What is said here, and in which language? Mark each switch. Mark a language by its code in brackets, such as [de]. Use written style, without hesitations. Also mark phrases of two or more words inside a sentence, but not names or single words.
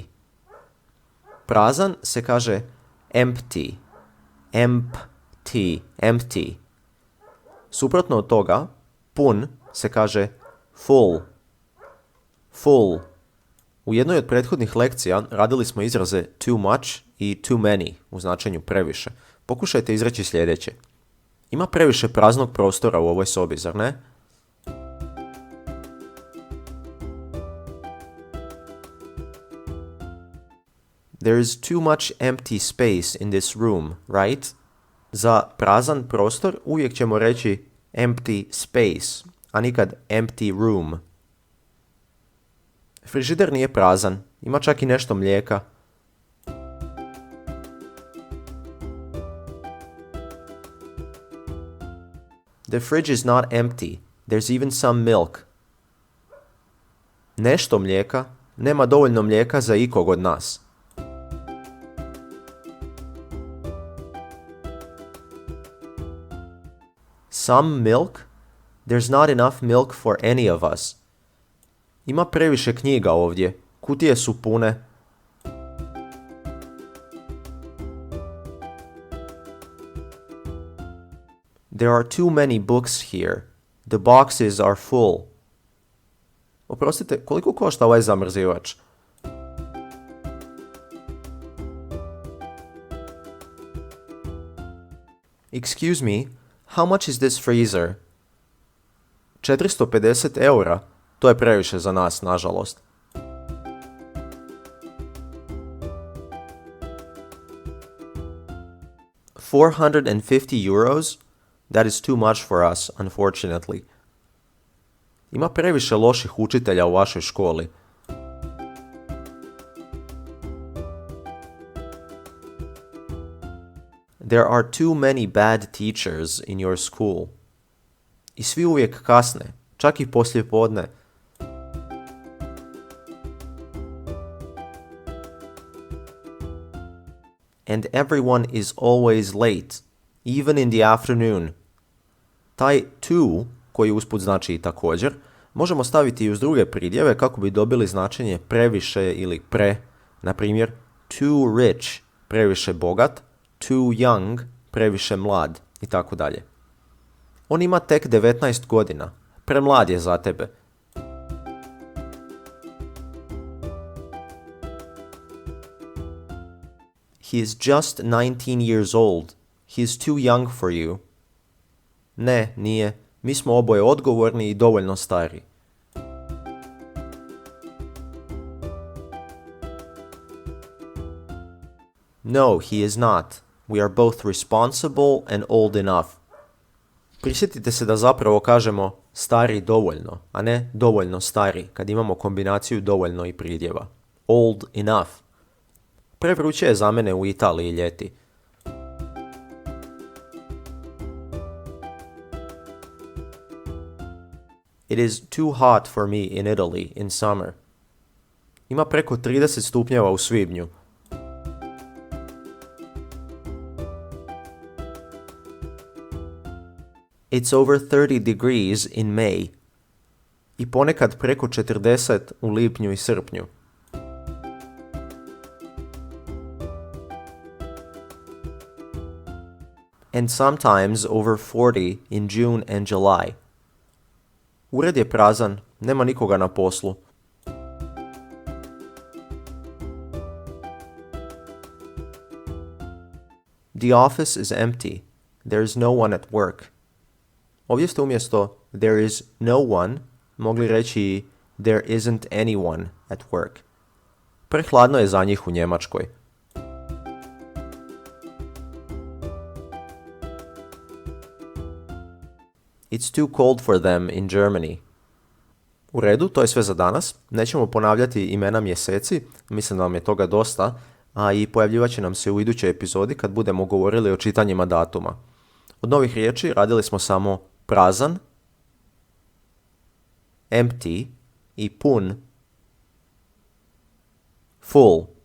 [hr] Prazan se kaže empty. Empty. Suprotno od toga, pun se kaže full. U jednoj od prethodnih lekcija radili smo izraze [en] too much [hr] i [en] too many [hr] u značenju previše. Pokušajte izreći sljedeće. Ima previše praznog prostora u ovoj sobi, zar ne? [en] There is too much empty space in this room, right? [hr] Za prazan prostor uvijek ćemo reći [en] empty space, [hr] a nikad [en] empty room. [hr] Frižider nije prazan, ima čak i nešto mlijeka. [en] The fridge is not empty, there's even some milk. [hr] Nešto mlijeka, nema dovoljno mlijeka za ikog od nas. [en] Some milk? There's not enough milk for any of us. [hr] Ima previše knjiga ovdje. Kutije su pune. [en] There are too many books here. The boxes are full. [hr] Oprostite, koliko košta ovaj zamrzivač? [en] Excuse me, how much is this freezer? [hr] 450 eura. To je previše za nas, nažalost. [en] €450? That is too much for us, unfortunately. [hr] Ima previše loših učitelja u vašoj školi. [en] There are too many bad teachers in your school. [hr] I svi uvijek kasne, čak i poslije podne. [en] And everyone is always late, even in the afternoon. [hr] Taj to, koji usput znači i također, možemo staviti i uz druge pridjeve kako bi dobili značenje previše ili pre. Na primjer, [en] too rich, [hr] previše bogat, [en] too young, [hr] previše mlad i tako dalje. On ima tek 19 godina, premlad je za tebe. [en] He is just 19 years old. He is too young for you. [hr] Ne, nije. Mi smo oboje odgovorni i dovoljno stari. [en] No, he is not. We are both responsible and old enough. [hr] Prisjetite se da zapravo kažemo stari dovoljno, a ne dovoljno stari, kad imamo kombinaciju dovoljno i pridjeva. [en] Old enough. [hr] Prevruće je za mene u Italiji ljeti. [en] It is too hot for me in Italy in summer. [hr] Ima preko 30 stupnjeva u svibnju. [en] It's over 30 degrees in May. [hr] i ponekad preko 40 u lipnju i srpnju. [en] And sometimes over 40 in June and July. [hr] Ured je prazan, nema nikoga na poslu. [en] The office is empty. There is no one at work. [hr] Ovdje ste umjesto [en] there is no one [hr] mogli reći [en] there isn't anyone at work. [hr] Prehladno je za njih u Njemačkoj. [en] It's too cold for them in Germany. [hr] U redu, to je sve za danas. Nećemo ponavljati imena mjeseci, mislim da vam je toga dosta, a i pojavljivat će nam se u idućoj epizodi kad budemo govorili o čitanjima datuma. Od novih riječi radili smo samo prazan, empty i pun, full.